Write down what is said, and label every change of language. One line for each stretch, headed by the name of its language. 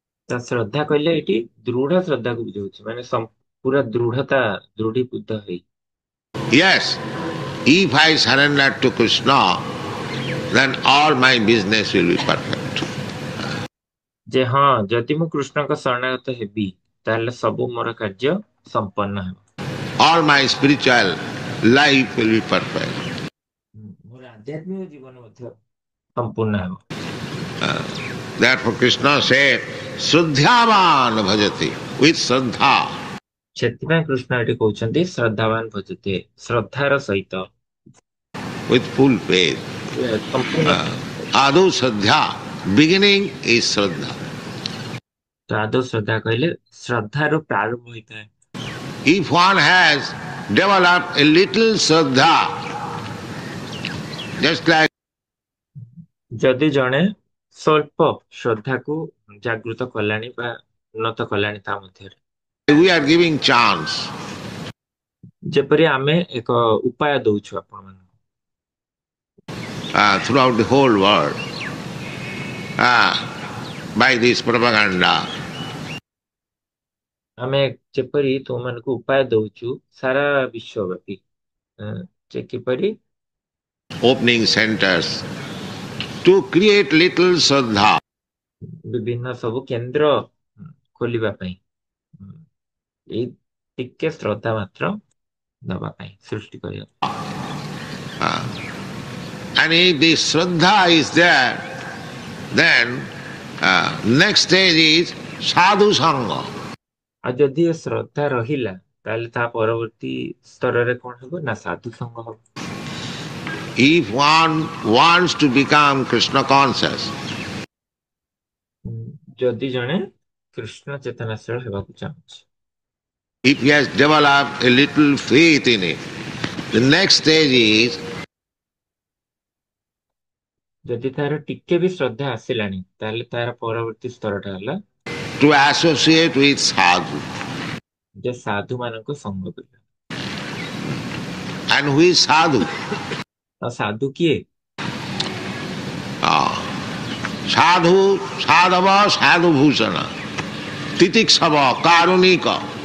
Odia: ତା ଶ୍ରଦ୍ଧା କହିଲେ ଏଠି ଦୃଢ ଶ୍ରଦ୍ଧାକୁ ବୁଝାଉଛି, ମାନେ ପୁରା ଦୃଢତା, ଦୃଢୀଭୂତ ହେଇ।
English: Yes, if I surrender to Krishna, then all my business will be perfect.
Odia: ଯେ ହଁ, ଯଦି ମୁଁ କୃଷ୍ଣଙ୍କ ଶରଣାଗତ ହେବି ତାହେଲେ ସବୁ ମୋର କାର୍ଯ୍ୟ ସମ୍ପନ୍ନ ହେବ।
English: All my spiritual life will be perfect.
Odia: ମୋର ଆଧ୍ୟାତ୍ମିକ ଜୀବନ ମଧ୍ୟ ସମ୍ପୂର୍ଣ୍ଣ ହେବ।
English: Therefore Krishna said,
Sanskrit: Shraddhavan bhajati,
English: with Shraddha.
Odia: ସେଥିପାଇଁ କୃଷ୍ଣ ଏଠି କହୁଛନ୍ତି
Sanskrit: ଶ୍ରଦ୍ଧାବାନ ଭଜତେ,
Odia: ଶ୍ରଦ୍ଧାର ସହିତ,
English: With full faith.
Odia: ସମ୍ପୂର୍ଣ୍ଣ।
Sanskrit: Adu Shraddha,
English: beginning is Shraddha.
Odia: ତ ଆଦୌ ଶ୍ରଦ୍ଧା କହିଲେ ଶ୍ରଦ୍ଧାରୁ ପ୍ରାରମ୍ଭ ହୋଇଥାଏ।
English: If one has developed a little Shraddha, just like
Odia: ଯଦି ଜଣେ ସ୍ୱଳ୍ପ ଶ୍ରଦ୍ଧାକୁ ଜାଗୃତ କଲାଣି ବା ଉନ୍ନତ କଲାଣି ତା ମଧ୍ୟରେ,
English: we are giving chance,
Odia: ଯେପରି ଆମେ ଏକ ଉପାୟ ଦଉଛୁ ଆପଣମାନଙ୍କୁ
English: throughout the whole world, by this propaganda.
Odia: ଆମେ ଯେପରି ତୁମମାନଙ୍କୁ ଉପାୟ ଦଉଛୁ ସାରା ବିଶ୍ୱବ୍ୟାପୀ, ଯେ କିପରି
English: Opening centers to create little Shraddha.
Odia: ବିଭିନ୍ନ ସବୁ କେନ୍ଦ୍ର ଖୋଲିବା ପାଇଁ, ଏଇ ଟିକେ ଶ୍ରଦ୍ଧା ମାତ୍ର ଦବା ପାଇଁ, ସୃଷ୍ଟି କରିବା।
English: And if this Shraddha is there, then next stage is Sadhu Sangha.
Odia: ଆଉ ଯଦି ଏ ଶ୍ରଦ୍ଧା ରହିଲା ତାହେଲେ ତା ପରବର୍ତ୍ତୀ ସ୍ତରରେ କଣ ହେବ ନା ସାଧୁ ସଙ୍ଗ ହେବ।
English: If one wants to become Krishna conscious,
Odia: ଯଦି ଜଣେ କୃଷ୍ଣ ଚେତନାଶୀଳ ହେବାକୁ ଚାହୁଁଛି,
English: if he has developed a little faith in it, the next stage is
Odia: ଯଦି ତାର ଟିକେ ବି ଶ୍ରଦ୍ଧା ଆସିଲାଣି ତାହେଲେ ତାର ପରବର୍ତ୍ତୀ ସ୍ତରଟା ହେଲା
English: to associate with sadhu.
Odia: ଯେ ସାଧୁ ମାନଙ୍କ ସଙ୍ଗ କରିବା।
English: And who is sadhu?
Odia: ଆଉ ସାଧୁ କିଏ?
Sanskrit: Sadhu, sadhava, sadhu bhusana, titiksava, karunika.